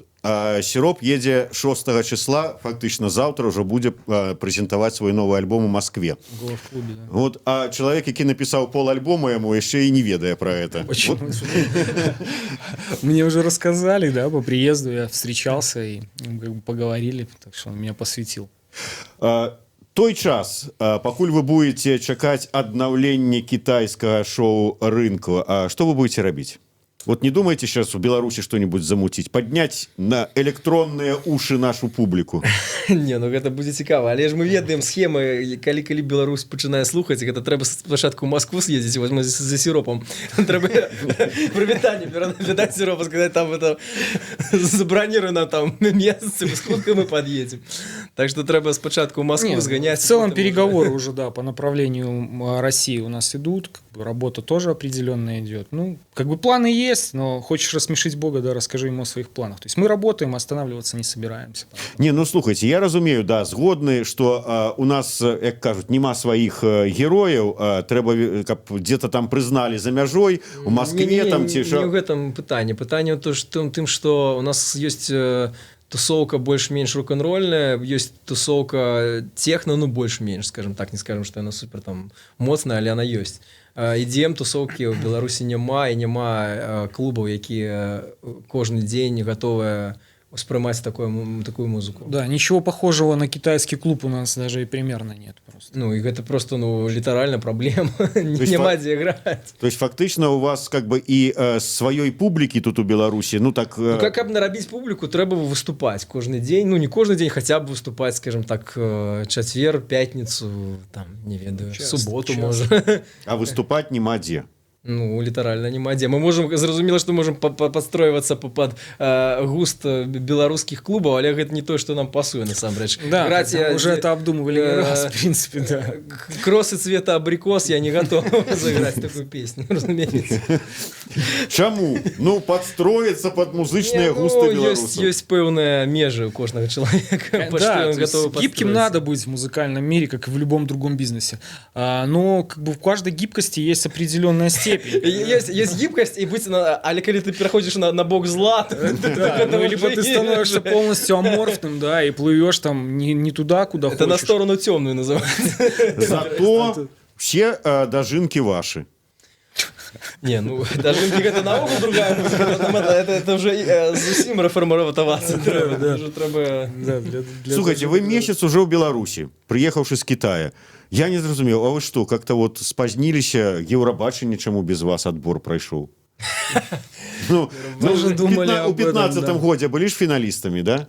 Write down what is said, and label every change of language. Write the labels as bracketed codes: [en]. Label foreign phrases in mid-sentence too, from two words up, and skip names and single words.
[ru] А сироп едзе 6 числа, фактично завтра уже будет презентовать свой новый альбом у Москве. В клубе, да. Вот, а человек, який написал пол альбома, ему еще и не ведая про это. Почему? Мне уже рассказали, да, по приезду я встречался и поговорили, так что он меня посвятил. [be] Той час, пакуль вы будете чакаць аднаўлення [ru] китайского шоу-рынку, что вы будете рабіць? Вот не думаете сейчас в Беларуси что-нибудь замутить? Поднять на электронные уши нашу публику? Не, ну это будет цікава. [be] Але ж мы ведаем схемы, калі Беларусь пачынае слухаць, гэта трэба спачатку ў Москву съездить, [ru] вот мы за сиропом. [be] Трэба прывітанне перадаць сиропу, [ru] сказать, там это забронируй нам там месяц, сколько мы подъедем. [be] Так что трэба спачатку ў Москву сгонять. [ru] В целом переговоры уже, да, по направлению России у нас идут, работа тоже определенная идет. Ну, как бы планы есть, но хочешь рассмешить Бога, да, расскажи ему о своих планах. То есть мы работаем, останавливаться не собираемся. Не, [be] ну слухайте, я разумею, да, згодны, [ru] что у нас, [be] як кажуть, [ru] нема своих героев, [be] трэба, каб [ru] где-то там признали [be] за мяжой, у Москве там ці [ru] не в этом пытанне. Пытанне то, что тым, что у нас есть тусовка больш-менш рок-н-рольная, есть тусовка техно, ну больш-менш, скажем так, не скажем, что она супер там моцная, але она есть. [be] Ідзем тусовкі ў Беларусі няма, і няма клубаў, якія кожны дзень гатовыя воспринимать такую музыку. [ru] Да, ничего похожего на китайский клуб у нас даже и примерно нет просто. Ну, и это просто, литерально проблема. Нема где играть. [be] То есть фактычна у вас как бы і сваёй публікі тут у Беларусі Как обнарабіць публіку, трэба выступаць кожны дзень, не кожны дзень, хаця б выступаць, скажем так, чацвер, пятніцу, там, не ведаю, суботу можа. А выступаць няма дзе. Літаральна няма дзе. Мы можам, зразумела, што можам падстройвацца пад густ беларускіх клубаў, але гэта не тое, што нам пасуе насамрэч. [ru] Да, уже это обдумывали не раз, в принципе, да. Кросы цвета абрикос, я не готов заграць такую песню, разумеется. [be] Чаму? Падстроіцца пад музычныя густы беларусаў. Ёсць пэўныя межы у кожнага чалавека. [ru] Да, гибким надо быть в музыкальном мире, как и в любом другом бизнесе. Но как бы в каждой гибкости есть определенная степень. Есть гибкость, [be] и але калі ты пераходзіш на бок зла, [ru] либо ты становишься полностью аморфным, да, и плывешь там не туда, куда хочешь. Это на сторону темную называется. Зато все дажинки ваши. [be] Не, дажинки это наогул другая музыка, это уже зусім рэфармавацца трэба. Слухайте, вы месяц уже ў Беларусі, прыехаўшы з Китая. Я не зразумеў, а вы што, как-то спазніліся, Еўрабачанне чаму без вас адбор прайшоў? У 15-м годзе былі ж фіналістамі, да?